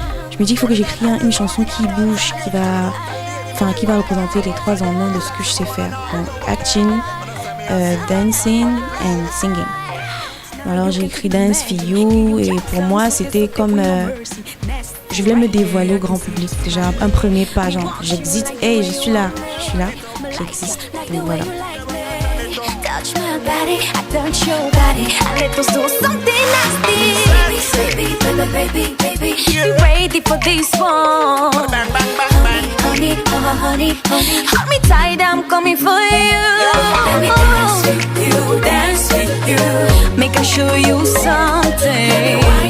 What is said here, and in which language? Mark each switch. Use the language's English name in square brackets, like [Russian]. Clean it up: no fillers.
[French] Je me dis qu'il faut que j'écrive une chanson qui bouge, qui va représenter les 3 en 1 de ce que je sais faire. [English] Donc acting, dancing and singing. [French] Alors j'ai écrit Dance For You et pour moi c'était comme je voulais me dévoiler au grand public. Déjà un premier pas, genre j'existe, hey, je suis là, j'existe. Donc voilà. [English] Touch my body, I touch your body, and let us do something nasty. Baby, you ready for this one? Honey, honey, hold me tight, I'm coming for you. Let me dance with you, dance with you. Make I show you something.